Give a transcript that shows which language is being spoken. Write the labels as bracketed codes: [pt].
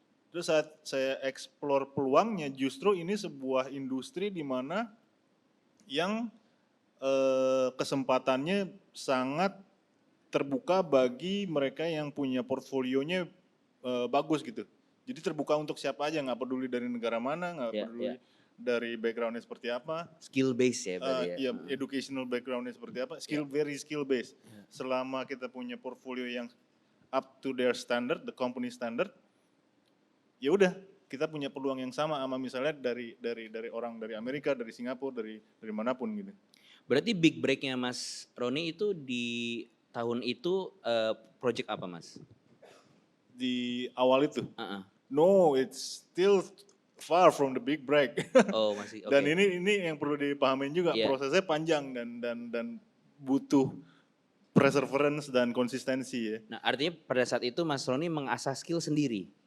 [id] Terus saat saya explore peluangnya, justru ini sebuah industri di mana yang kesempatannya sangat terbuka bagi mereka yang punya portfolionya bagus gitu. Jadi terbuka untuk siapa aja, nggak peduli dari negara mana, nggak peduli dari backgroundnya seperti apa. Skill base ya berarti ya. Iya, educational backgroundnya seperti apa, [en] very skill based. [id] Selama kita punya portfolio yang [en] up to their standard, the company standard, [id] ya udah, kita punya peluang yang sama misalnya dari orang dari Amerika, dari Singapura, dari manapun gitu. Berarti big break-nya Mas Roni itu di tahun itu project apa Mas? Di awal itu? [en] No, it's still far from the big break. [id] Oh masih. Okay. Dan ini yang perlu dipahamin juga, prosesnya panjang dan butuh perseverance dan konsistensi ya. Nah artinya pada saat itu Mas Roni mengasah skill sendiri?